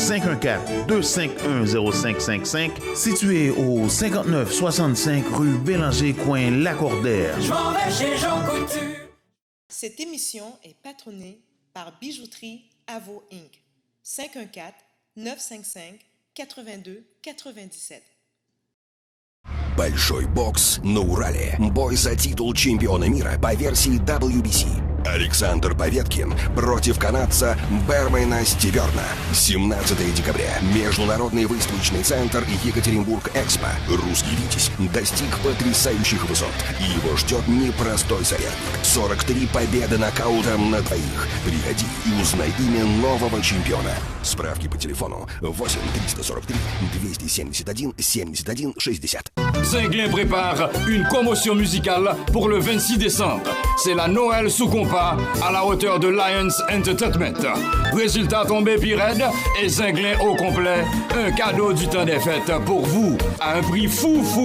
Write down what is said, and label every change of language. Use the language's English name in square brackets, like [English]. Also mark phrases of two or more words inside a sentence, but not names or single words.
[French] 514-251-0555, situé au 5965 rue Bélanger, coin Lacordaire. Je m'en vais chez Jean Coutu. Cette émission est patronnée par Bijouterie Avo Inc. 514-955-82-97. [Russian] Большой бокс на Урале. Бой за титул чемпиона мира по версии WBC. Александр Поветкин против канадца Бермена Стиверна. 17 декабря. Международный выставочный центр Екатеринбург-Экспо. Русский Витязь достиг потрясающих высот. И его ждет непростой соперник. 43 победы нокаутом на двоих. Приходи и узнай имя нового чемпиона. Справки по телефону 8 343 271 71 60. [French] Zinglin prépare une commotion musicale pour le 26 décembre. C'est la Noël sous compas à la hauteur de Lions Entertainment. Résultat tombé pirate et Zinglin au complet. Un cadeau du temps des fêtes pour vous à un prix fou.